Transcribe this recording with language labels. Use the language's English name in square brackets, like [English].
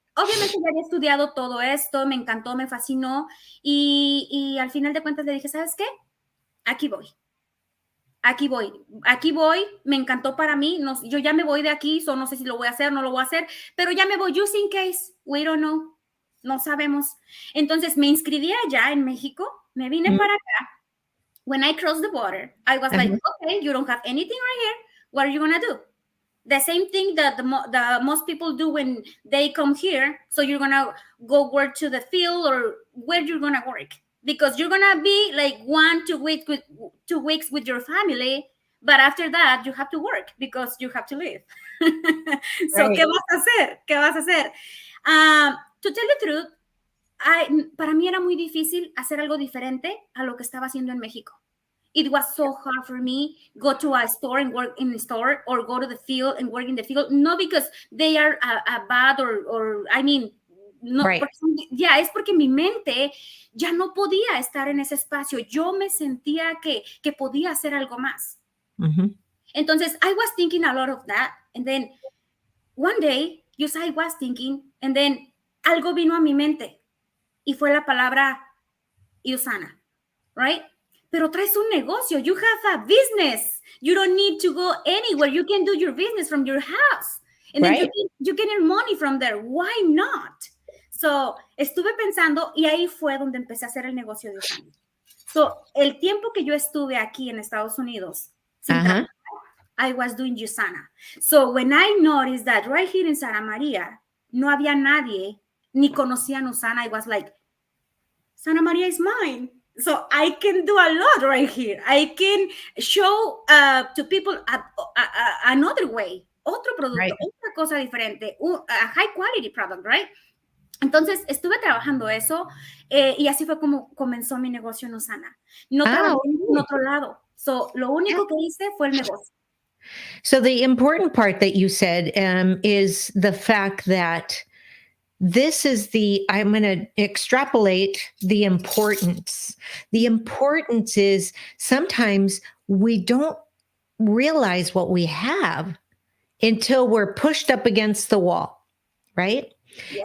[Spanish] obviamente ya había estudiado todo esto, me encantó, me fascinó y al final de cuentas le dije, ¿sabes qué? Aquí voy. Aquí voy, me encantó para mí, no, yo ya me voy de aquí, no sé si lo voy a hacer, no lo voy a hacer, pero ya me voy, [English] just in case, we don't know, [Spanish] no sabemos. Entonces me inscribí allá en México, me vine para acá. [English] When I crossed the border, I was like, okay, you don't have anything right here, what are you gonna do? The same thing that the most people do when they come here, so you're gonna go work to the field or where you're gonna work. Because you're gonna be like 2 weeks with your family, but after that you have to work because you have to live. So, Right. [Spanish] ¿qué vas a hacer? ¿Qué vas a hacer? [English] To tell the truth, [Spanish] para mí era muy difícil hacer algo diferente a lo que estaba haciendo en México. [English] It was so hard for me go to a store and work in the store or go to the field and work in the field. No because they are bad or I mean, no, Right. [Spanish] ya es porque mi mente ya no podía estar en ese espacio. Yo me sentía que podía hacer algo más. [English] Entonces, I was thinking a lot of that. And then one day, just I was thinking, and then [Spanish] algo vino a mi mente y fue la palabra Usana, [English] right? [Spanish] Pero traes un negocio. [English] You have a business. You don't need to go anywhere. You can do your business from your house. And then you can earn money from there. Why not? [Spanish] So, estuve pensando y ahí fue donde empecé a hacer el negocio de Usana. So, el tiempo que yo estuve aquí en Estados Unidos, sin trabajar, [English] I was doing Usana. So, when I noticed that right here in Santa Maria, [Spanish] no había nadie, ni conocían Usana, [English] I was like, Santa Maria is mine. So I can do a lot right here. I can show to people another way, [Spanish] otro producto, otra cosa diferente, [English] a high quality product, right? [Spanish] Entonces estuve trabajando eso y así fue como comenzó mi negocio en Usana. No trabajé en otro lado. So lo único que hice fue el negocio. [English] So the important part that you said is the fact that this is I'm going to extrapolate the importance. The importance is sometimes we don't realize what we have until we're pushed up against the wall, right? Yeah.